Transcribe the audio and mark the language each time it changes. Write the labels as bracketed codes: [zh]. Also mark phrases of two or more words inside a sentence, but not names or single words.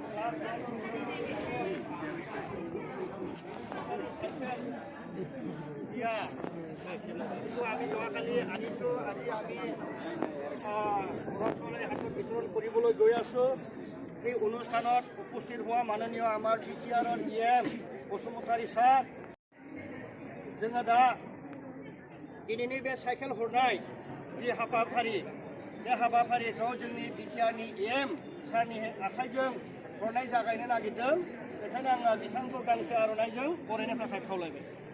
[as] আমি যোৱাকালি আনিছোঁ আজি আমি ল'ৰা ছোৱালীৰ হাতত বিতৰণ কৰিবলৈ গৈ আছোঁ এই অনুষ্ঠানত উপস্থিত হোৱা মাননীয় আমাৰ বিটিআৰৰ EM [brx] বসুमतारी सार जोङो दा दिनैनि बे साइकेल हरनाय जि हाबाफारि बे हाबाफारिखौ जोंनि बिटिआरनि EM सारनि आखाइजों हरनाय जागायनो नागिरदों बेखायनो आङो बिथांखौ गांसे आर'नाइजों बरायनो थाखाय खावलायबाय